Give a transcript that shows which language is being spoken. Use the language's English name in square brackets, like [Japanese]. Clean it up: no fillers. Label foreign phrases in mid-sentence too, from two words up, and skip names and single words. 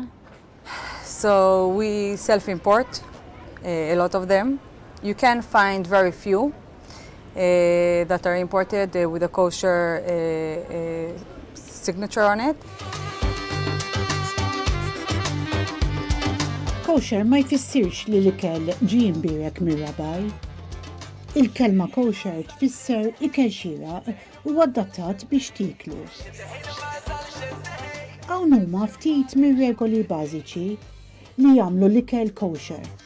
[English] So we self-import a lot of them. You can find very few that are imported with a kosher signature on it. [Maltese] Kosher ma jfissirx li l-ikel ġie imbierek mir-rabaj. Il-kelma kosher tfisser ikel xieraq u adattat biex tiklu. Hawn huma ftit mir-regoli bażiċi li jagħmlu l-ikel kosher.